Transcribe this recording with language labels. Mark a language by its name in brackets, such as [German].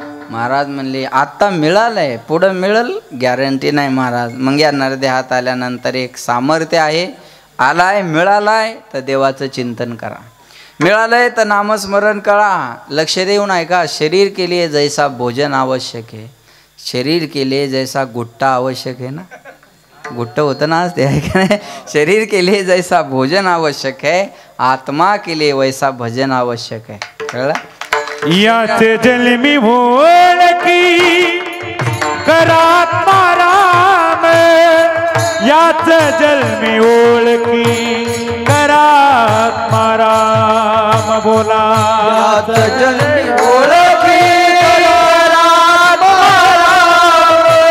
[Marathi] महाराज म्हणले आता मिळालंय पुढं मिळल गॅरंटी नाही महाराज. मग या नरदेहात आल्यानंतर एक सामर्थ्य आहे. आलाय मिळालाय तर देवाचं चिंतन करा. मिळालंय तर नामस्मरण करा. लक्ष देऊन ऐका. [Hindi] शरीर के लिए जैसा भोजन आवश्यक है शरीर के लिए जैसा गुट्टा आवश्यक है ना. [Marathi] गुट्ट होतं ना ते आहे का नाही. [Hindi] शरीर के लिए जैसा भोजन आवश्यक है आत्मा के लिए वैसा भजन आवश्यक है. [Marathi] कळलं. याच जन्मी ओळखी करात्मा राम. याच जन्मी ओळखी करात्मा राम. बोला याच जन्मी ओळखी करात्मा राम.